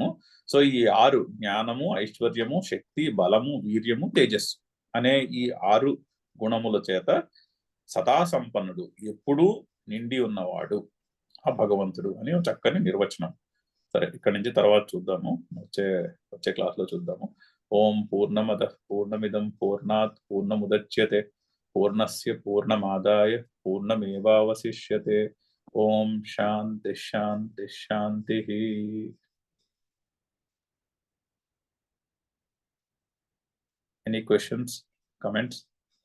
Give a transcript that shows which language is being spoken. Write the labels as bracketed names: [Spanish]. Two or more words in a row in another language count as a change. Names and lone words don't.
[Telugu] సో ఈ 6 జ్ఞానము, ఐశ్వర్యము, శక్తి, బలము, వీర్యము, తేజస్సు అనే ఈ 6 గుణముల చేత సదా సంపన్నుడు, ఎప్పుడూ నిండి ఉన్నవాడు ఆ భగవంతుడు అని చక్కని నిర్వచనం. సరే, ఇక్కడి నుంచి తర్వాత చూద్దాము, వచ్చే క్లాస్ లో చూద్దాము. [Sanskrit] ఓం పూర్ణమద పూర్ణమిదం పూర్ణాత్ పూర్ణముదచ్యతే పూర్ణస్య పూర్ణమాదాయ పూర్ణమేవావశిష్యతే. ఓం శాంతి శాంతి శాంతి. [English] Any questions, comments?